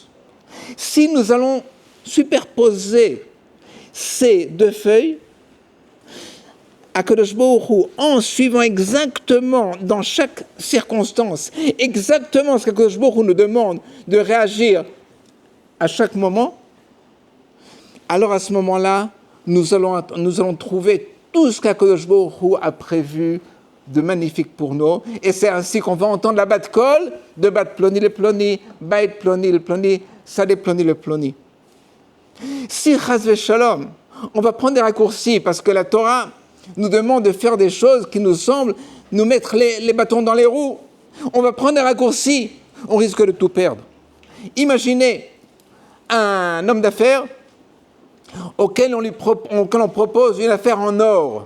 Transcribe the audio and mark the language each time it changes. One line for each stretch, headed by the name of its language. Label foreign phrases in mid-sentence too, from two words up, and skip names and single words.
French: Si nous allons superposer ces deux feuilles, Akadosh Baruch Hu, en suivant exactement dans chaque circonstance, exactement ce qu'Akadosh Baruch Hu nous demande de réagir à chaque moment, alors à ce moment-là, nous allons trouver tout ce qu'Akadosh Baruch Hu a prévu de magnifique pour nous. Et c'est ainsi qu'on va entendre la
Hebrew: בת קול
French: de
Hebrew: בת פלוני לפלוני בית פלוני לפלוני שדה פלוני לפלוני.
French: Si
Hebrew: חס ושלום,
French: on va prendre des raccourcis parce que la Torah nous demande de faire des choses qui nous semblent nous mettre les bâtons dans les roues. On va prendre des raccourcis, on risque de tout perdre. Imaginez un homme d'affaires auquel on propose une affaire en or.